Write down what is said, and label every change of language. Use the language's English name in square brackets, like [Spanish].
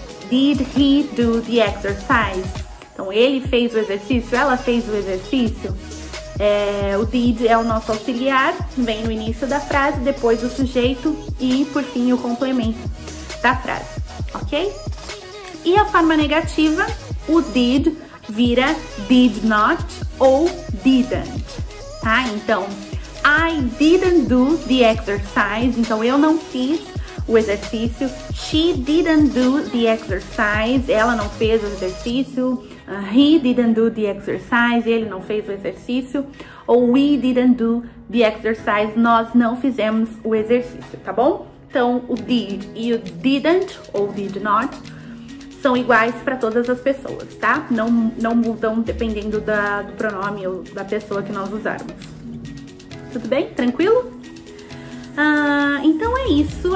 [English] Did he do the exercise? [Portuguese] Então, ele fez o exercício, ela fez o exercício. O did é o nosso auxiliar, vem no início da frase, depois o sujeito e, por fim, o complemento da frase, ok? E a forma negativa, o did vira did not ou didn't, tá? [English] Então, I didn't do the exercise. [Portuguese] Então, eu não fiz o exercício. [English] She didn't do the exercise. [Portuguese] Ela não fez o exercício. [English] He didn't do the exercise. [Portuguese] Ele não fez o exercício. [English] Ou we didn't do the exercise. [Portuguese] Nós não fizemos o exercício, tá bom? Então, o did e o didn't ou did not são iguais para todas as pessoas, tá? Não mudam dependendo do pronome ou da pessoa que nós usarmos. Tudo bem? Tranquilo? Então é isso.